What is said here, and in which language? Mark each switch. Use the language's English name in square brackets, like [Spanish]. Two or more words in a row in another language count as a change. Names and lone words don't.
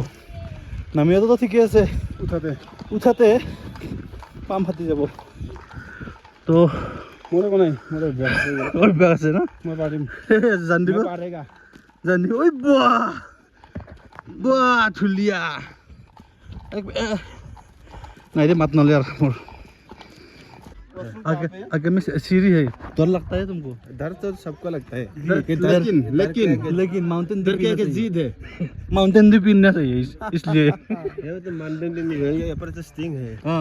[Assamese] নামিয়াতো ঠিকে আছে, উঠাতে পাম ফাটি যাব। তো মোৰ একো নাই, মোৰ অভ্যাস আছে না, মই পাৰিম জান দিব জান দিব। ঐ বাহ ধুলিয়া নাই [Hindi] दे मत नले यार मोर आगे में सीढ़ी है, डर लगता है तुमको? डर तो सबको लगता है लेकिन माउंटेन डर के जीत है माउंटेन ड्यू पीना चाहिए इसलिए ये तो माउंटेन ड्यू नहीं है, ये ऊपर से स्टिंग है। हाँ